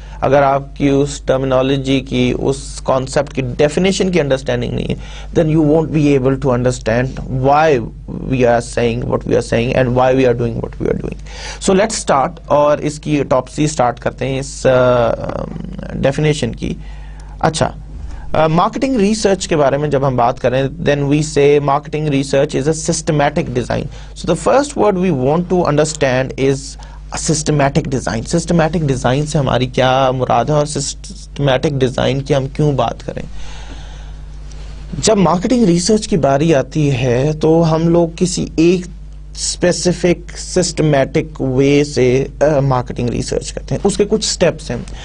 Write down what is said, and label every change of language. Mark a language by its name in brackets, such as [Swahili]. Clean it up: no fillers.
[Urdu] اگر آپ کی اس ٹرمینالوجی کی, اس کانسیپٹ کی ڈیفینیشن کی انڈرسٹینڈنگ نہیں ہے, [English] then you won't be able to understand why we are saying what we are saying and why we are doing what we are doing. So let's start, [Urdu] اور اس کی ٹاپسی start کرتے ہیں اس definition کی. اچھا, marketing research کے بارے میں جب ہم بات کریں, [English] then we say marketing research is a systematic design. So the first word we want to understand is systematic design. [Urdu] Systematic design سے ہماری کیا مراد ہے اور سسٹمیٹک ڈیزائن کی ہم کیوں بات کریں. جب مارکیٹنگ ریسرچ کی باری آتی ہے تو ہم لوگ کسی ایک اسپیسیفک سسٹمیٹک وے سے مارکیٹنگ ریسرچ کرتے ہیں. اس کے کچھ سٹیپس ہیں.